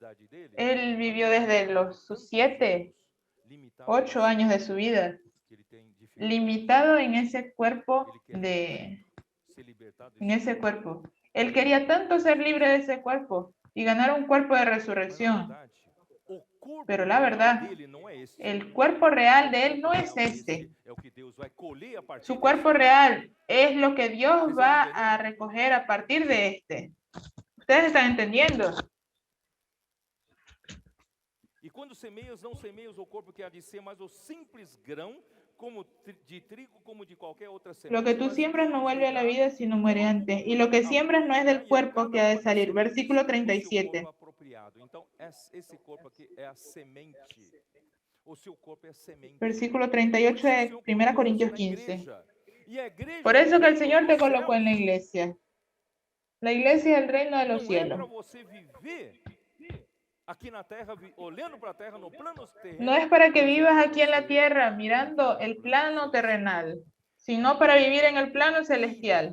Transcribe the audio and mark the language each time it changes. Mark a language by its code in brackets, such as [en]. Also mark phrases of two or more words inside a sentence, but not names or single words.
[es] Él vivió desde sus 7, 8 años de su vida, limitado en ese cuerpo Él quería tanto ser libre de ese cuerpo y ganar un cuerpo de resurrección. Pero la verdad, el cuerpo real de él no es este. Su cuerpo real es lo que Dios va a recoger a partir de este. ¿Ustedes están entendiendo? [pt] E quando semeias, não semeias o corpo que há de ser, mas o simples grão, como de trigo, como de qualquer outra semente. [es] Lo que tú siembras no vuelve a la vida, sino muere antes. Y lo que siembras no es del cuerpo que ha de salir. [pt] Versículo 37. Então, esse corpo aqui é a semente. O seu corpo é a semente. [es] Versículo 38 de 1 Corintios 15. Por eso que el Señor te colocó en la iglesia. La iglesia es el reino de los cielos. No es para que vivas aquí en la tierra mirando el plano terrenal, sino para vivir en el plano celestial.